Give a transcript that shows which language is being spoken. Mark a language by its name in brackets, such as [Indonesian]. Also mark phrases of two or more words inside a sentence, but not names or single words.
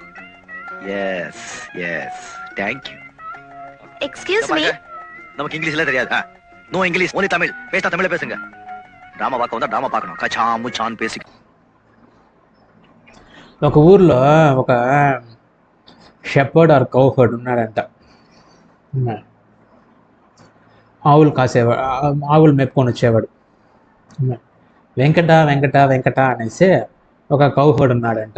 [English] Yes. Thank you. Excuse me. [Tamil] நமக்கு இங்கிலீஷ்ல தெரியாது. [English] no English, only [Tamil] தமிழ். பேசினா தமிழ்ல பேசுங்க. டிராமா பார்க்க வந்தா டிராமா பார்க்கணும். கச்சா முச்சான் பேசி. [Telugu] ఒక ఊర్లో ఒక [English] shepherd or cow herd [Telugu] ఉన్నాడంట. ఆవులు కాసేవాడు, ఆవులు మెప్పుకొని వచ్చేవాడు. వెంకట అనేసి ఒక [English] cow herd [Telugu] ఉన్నాడంట.